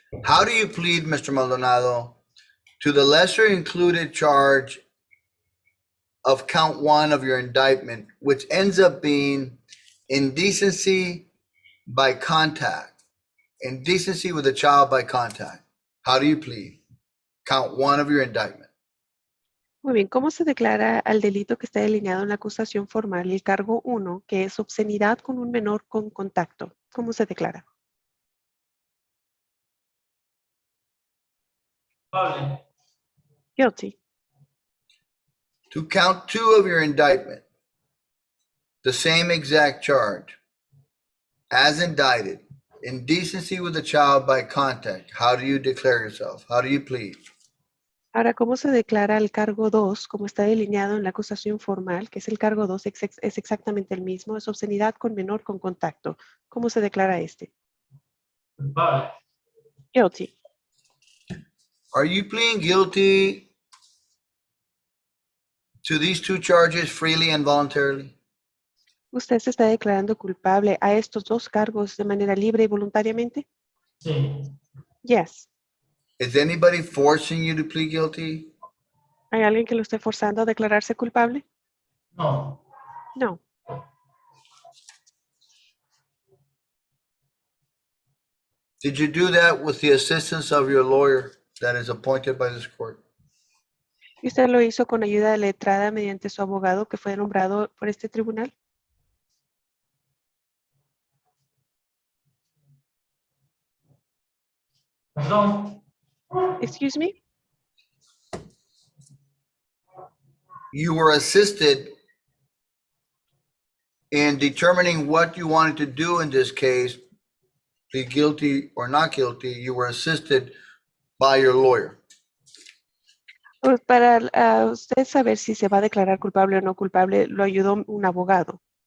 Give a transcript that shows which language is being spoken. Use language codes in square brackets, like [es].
[en] How do you plead, Mr. Maldonado, to the lesser included charge of count one of your indictment, which ends up being indecency by contact, indecency with a child by contact? How do you plead? Count one of your indictment. [es] Muy bien, ¿cómo se declara al delito que está delineado en la acusación formal el cargo 1, que es obscenidad con un menor con contacto? ¿Cómo se declara? Culpable. [en] Guilty. To count two of your indictment, the same exact charge, as indicted, indecency with a child by contact. How do you declare yourself? How do you plead? [es] Ahora, ¿cómo se declara el cargo 2, como está delineado en la acusación formal, que es el cargo 2, es exactamente el mismo, es obscenidad con menor con contacto? ¿Cómo se declara este? Culpable. [en] Guilty. Are you pleading guilty to these two charges freely and voluntarily? [es] ¿Usted se está declarando culpable a estos dos cargos de manera libre y voluntariamente? Sí. [en] Yes. Is anybody forcing you to plead guilty? [es] ¿Hay alguien que lo esté forzando a declararse culpable? No. [en] No. Did you do that with the assistance of your lawyer that is appointed by this court? [es] ¿Y usted lo hizo con ayuda letrada mediante su abogado que fue nombrado por este tribunal? Perdón. [en] Excuse me? You were assisted in determining what you wanted to do in this case, plead guilty or not guilty. You were assisted by your lawyer. [es] Pues para usted saber si se va a declarar culpable o no culpable, lo ayudó un abogado.